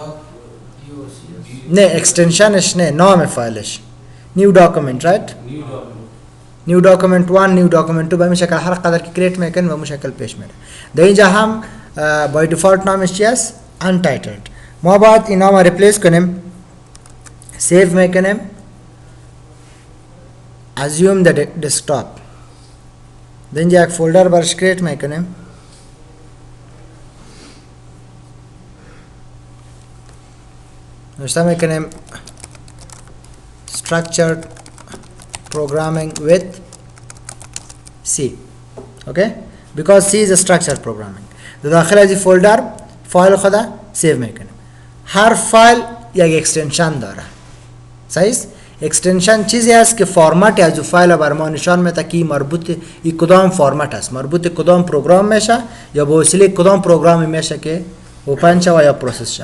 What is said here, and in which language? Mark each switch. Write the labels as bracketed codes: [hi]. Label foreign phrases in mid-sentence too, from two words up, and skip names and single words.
[fa] نه اکستنشنش نه، نام فایلش [en] new document, [fa] رایت؟ [en] new document [fa] 1، [en] new document [fa] 2 به این شکل هر قدر که کریت میکنین به اون شکل پیش میره. در اینجا هم [en] by default [fa] نامش چی است؟ untitled. ما باید این نام ریپلیس کنیم، سیو میکنیم، [en] assume the desktop. [fa] در اینجا یک فولدر برش کریت میکنیم، نوشته میکنیم [en] structured programming with C. Okay? Because C is a structured programming. [fa] در داخل از این فولدر فایل خدا سیو میکنیم. هر فایل یک اکستنشن داره. صحیح است؟ اکستنشن چیزی است که فرمت از اون فایل بر ما نشان میده که مربوط این کدام فرمت است، مربوط کدام پروگرام میشه یا به وسیله کدام پروگرامی میشه که اوپن شه و یا پروسس شه.